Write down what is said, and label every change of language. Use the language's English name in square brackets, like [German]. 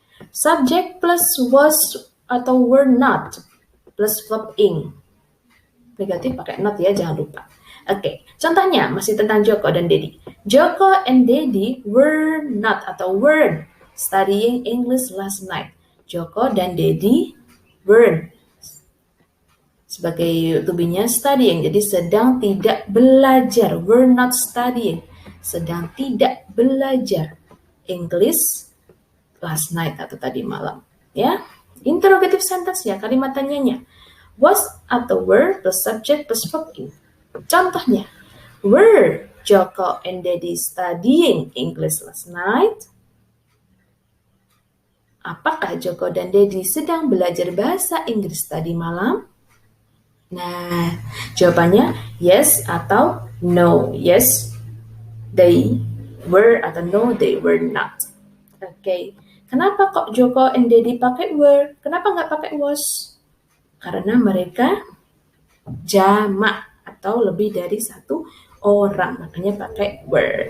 [English] Subject plus was atau were not plus verb ing. [Indonesian] Negatif pakai not ya, jangan lupa. Oke, contohnya masih tentang Joko dan Dedi. [English] Joko and Dedi were not atau weren't studying English last night. [Indonesian] Joko dan Dedi weren't sebagai tubinya studying, jadi sedang tidak belajar, [English] were not studying, [Indonesian] sedang tidak belajar [English] English last night [Indonesian] atau tadi malam, ya. [English] Interrogative sentence ya, kalimat tanyanya was atau were plus subject plus verb ing. Contohnya, were Joko and Daddy studying English last night? [Indonesian] Apakah Joko dan Daddy sedang belajar bahasa Inggris tadi malam? Nah, jawabannya yes atau no. [English] Yes, they were atau no, they were not. Oke. [Indonesian] Kenapa kok Joko and Daddy pakai were? Kenapa nggak pakai was? Karena mereka jamak atau lebih dari satu orang, makanya pakai were.